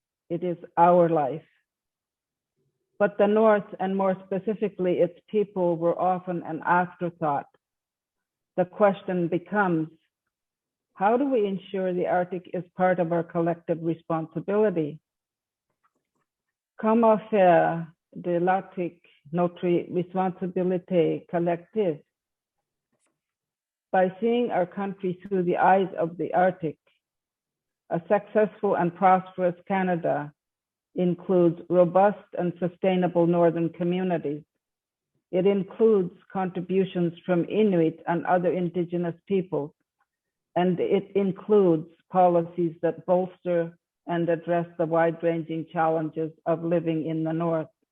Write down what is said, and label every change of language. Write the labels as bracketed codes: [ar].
[en] It is our life. But the North, and more specifically its people, were often an afterthought. The question becomes, how do we ensure the Arctic is part of our collective responsibility? [fr] Comment faire de l'Arctique notre responsabilité collective? [en] By seeing our country through the eyes of the Arctic, a successful and prosperous Canada includes robust and sustainable northern communities. It includes contributions from Inuit and other Indigenous peoples, and it includes policies that bolster and address the wide-ranging challenges of living in the North.